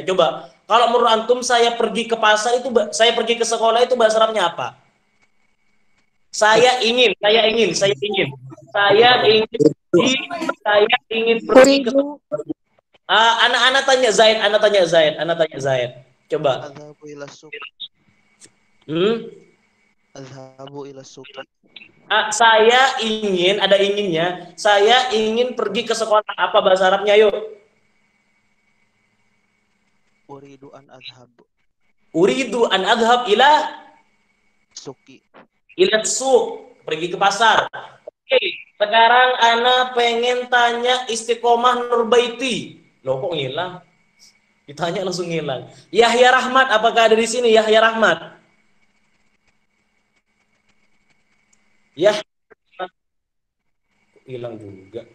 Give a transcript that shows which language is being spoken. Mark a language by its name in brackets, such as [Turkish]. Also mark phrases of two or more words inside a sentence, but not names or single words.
[Indonesian] Coba kalau menurut antum saya pergi ke pasar itu, saya pergi ke sekolah itu bahasa Arabnya apa? Saya ingin pergi ke anak tanya Zaid. Coba. [Arabic] أذهب إلى سوق. أذهب إلى سوق. [Indonesian] Saya ingin, ada inginnya. Saya ingin pergi ke sekolah. Apa bahasa Arabnya, yuk? [Arabic] أريد أن أذهب. أريد أن أذهب إلى Suki. إلى سوق. [Indonesian] Pergi ke pasar. Oke, sekarang ana pengen tanya Istiqomah Nurbaiti. Loh, kok ngilang? Ditanya langsung ngilang. Yahya Rahmat, apakah ada di sini Yahya Rahmat? Yahya hilang juga.